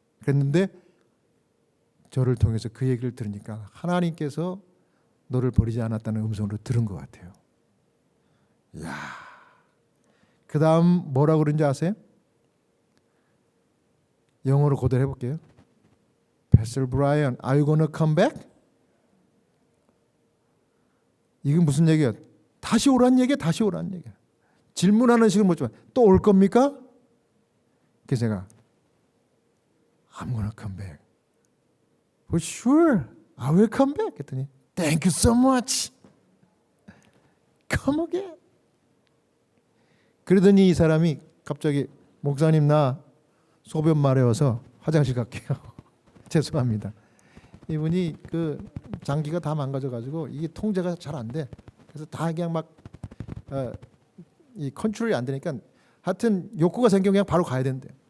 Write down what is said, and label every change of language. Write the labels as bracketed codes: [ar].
[ko] 그랬는데 저를 통해서 그 얘기를 들으니까 하나님께서 너를 버리지 않았다는 음성으로 들은 것 같아요. 이야. 그 다음 뭐라고 그런지 아세요? 영어로 그대로 해볼게요. [en] Pastor Brian, are you gonna come back? [ko] 이게 무슨 얘기야? 다시 오란 얘기야, 다시 오란 얘기야. 질문하는 식은 뭐지만 또 올 겁니까? 그래서 제가 [en] I'm gonna come back. For sure, I will come back. [ko] 했더니 [en] Thank you so much. Come again. [ko] 그러더니 이 사람이 갑자기 목사님 나 소변 마려워서 화장실 갈게요. 죄송합니다. 이분이 그 장기가 다 망가져가지고 이게 통제가 잘 안 돼. 그래서 다 그냥 막 이 컨트롤이 안 되니까 하여튼 욕구가 생기면 그냥 바로 가야 된대.